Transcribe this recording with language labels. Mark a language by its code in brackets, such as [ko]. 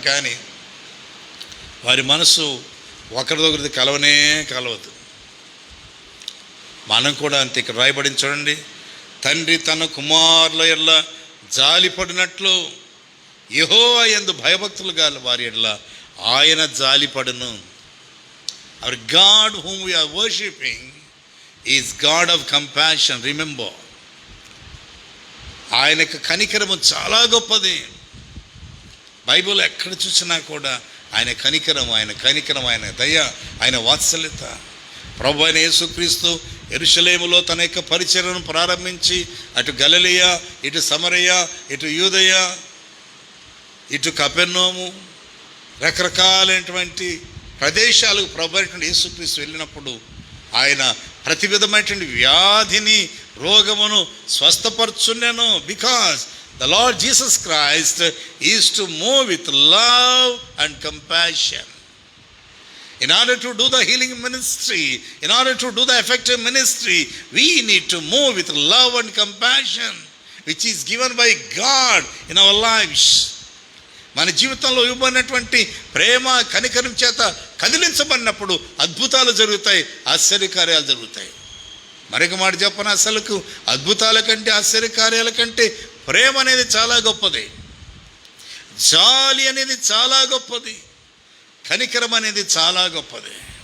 [te] కానీ వారి మనసు ఒకరిదొకరిది కలవదు. మనం కూడా అంతే. ఇక్కడ రాయబడింది చూడండి, తండ్రి తన కుమారుల ఎడల జాలిపడినట్లు యెహోవా యందు భయభక్తులు గల వారి ఎడల ఆయన జాలిపడును. [en] Our God whom we are worshipping is God of compassion. [te] Remember, ఆయనకు కనికరము చాలా గొప్పది. బైబిల్ ఎక్కడ చూసినా కూడా ఆయన కనికరం, ఆయన దయ, ఆయన వాత్సల్యత. ప్రభు అయిన యేసుక్రీస్తు యెరూషలేములో తన యొక్క పరిచర్యను ప్రారంభించి అటు గలిలయ, ఇటు సమరయ, ఇటు యూదయ, ఇటు కపెర్నౌము, రకరకాలైనటువంటి ప్రదేశాలకు ప్రభు అయినటువంటి యేసుక్రీస్తు వెళ్ళినప్పుడు ఆయన ప్రతి విధమైనటువంటి వ్యాధిని, రోగమును స్వస్థపరచునెను. [en] Because the Lord Jesus Christ is to move with love and compassion. In order to do the healing ministry, in order to do the effective ministry, we need to move with love and compassion, which is given by God in our lives. [te] మన జీవితంలో ఇవ్వబడినటువంటి ప్రేమ కనికరం చేత కదిలించబడినప్పుడు అద్భుతాలు జరుగుతాయి, ఆశ్చర్యకార్యాలు జరుగుతాయి. మరొక మాట చెప్పన, అసలుకు అద్భుతాల కంటే ఆశ్చర్యకార్యాల కంటే ప్రేమ అనేది చాలా గొప్పది, జాలి అనేది చాలా గొప్పది, కనికరం అనేది చాలా గొప్పది.